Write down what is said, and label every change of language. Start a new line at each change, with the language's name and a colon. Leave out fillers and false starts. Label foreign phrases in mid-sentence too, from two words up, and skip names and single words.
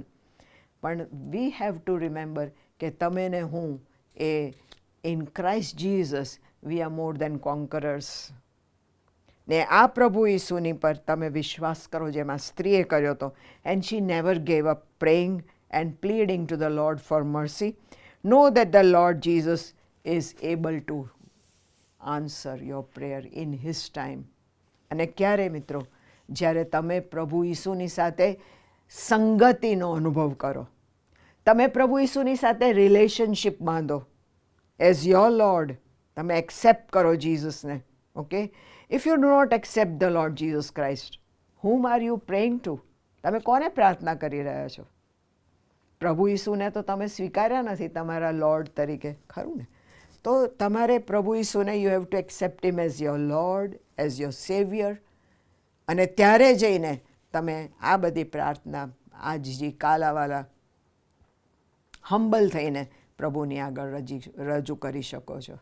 English: પણ we have to remember
Gujarati: કે તમે ને હું એ
English: in Christ Jesus we are more than conquerors.
Gujarati: ને આ પ્રભુ ઈસુની પર તમે વિશ્વાસ કરો જેમ આ સ્ત્રીએ કર્યો હતો.
English: and she never gave up praying and pleading to the Lord for mercy, know that the Lord Jesus is able to answer your prayer in His time.
Gujarati: અને ક્યારે મિત્રો? જ્યારે તમે પ્રભુ ઈસુની સાથે સંગતિનો અનુભવ કરો, તમે પ્રભુ ઈસુની સાથે રિલેશનશિપ બાંધો
English: as your Lord,
Gujarati: તમે એક્સેપ્ટ કરો જીસસને.
English: okay, if you do not accept the Lord Jesus Christ, whom are you praying to?
Gujarati: તમે કોને પ્રાર્થના કરી રહ્યા છો? પ્રભુ ઈસુને તો તમે સ્વીકાર્યા નથી તમારા લોર્ડ તરીકે, ખરું ને? તો તમારે
English: પ્રભુ ઈસુને you have to accept him as your Lord, as your Saviour.
Gujarati: અને ત્યારે જઈને તમે આ બધી પ્રાર્થના આજજી કાલાવાલા હમ્બલ થઈને પ્રભુની આગળ રજૂ કરી શકો છો.